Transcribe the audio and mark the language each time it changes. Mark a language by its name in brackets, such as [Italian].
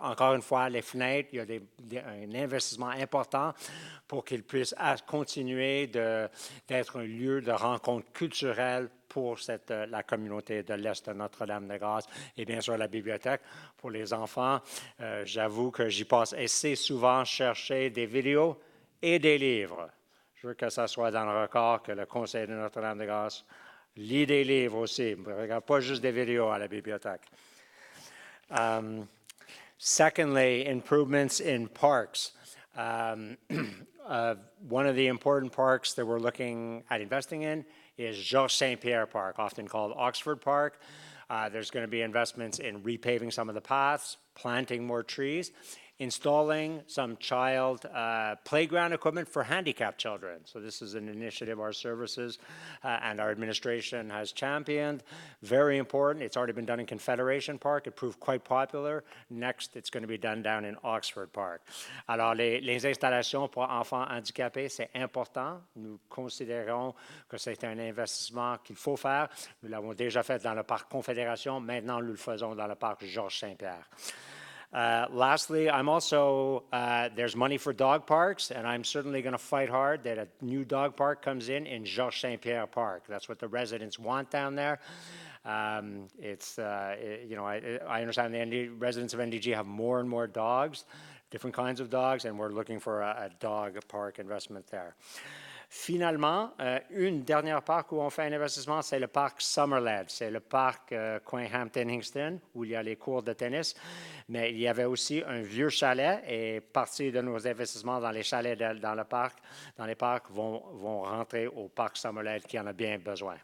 [French] Encore une fois, les fenêtres, il y a un investissement important pour qu'ils puissent continuer d'être un lieu de rencontre culturelle pour la communauté de l'Est de Notre-Dame-de-Grâce et bien sûr la bibliothèque pour les enfants. J'avoue que j'y passe assez souvent chercher des vidéos et des livres. Je veux que ça soit dans le record que le Conseil de Notre-Dame-de-Grâce lit des livres aussi. Ne regarde pas juste des vidéos à la bibliothèque. [English] Secondly, improvements in parks. One of the important parks that we're looking at investing in is Georges St-Pierre Park, often called Oxford Park. There's going to be investments in repaving some of the paths, planting more trees, installing some child playground equipment for handicapped children. So this is an initiative our services and our administration has championed. Very important. It's already been done in Confederation Park. It proved quite popular. Next, it's going to be done down in Oxford Park. [French] Alors, les installations pour enfants handicapés, c'est important. Nous considérons que c'est un investissement qu'il faut faire. Nous l'avons déjà fait dans le parc Confédération. Maintenant, nous le faisons dans le parc Georges Saint-Pierre. [English] Lastly, I'm also, there's money for dog parks, and I'm certainly going to fight hard that a new dog park comes in Georges St-Pierre Park. That's what the residents want down there. You know, I understand the residents of NDG have more and more dogs, different kinds of dogs, and we're looking for a dog park investment there. [French] Finalement, une dernière parc où on fait un investissement, c'est le parc Summerland. C'est le parc coin Hampton-Hingston, où il y a les cours de tennis. Mais il y avait aussi un vieux chalet et partie de nos investissements dans les chalets dans les parcs vont rentrer au parc Summerland qui en a bien besoin.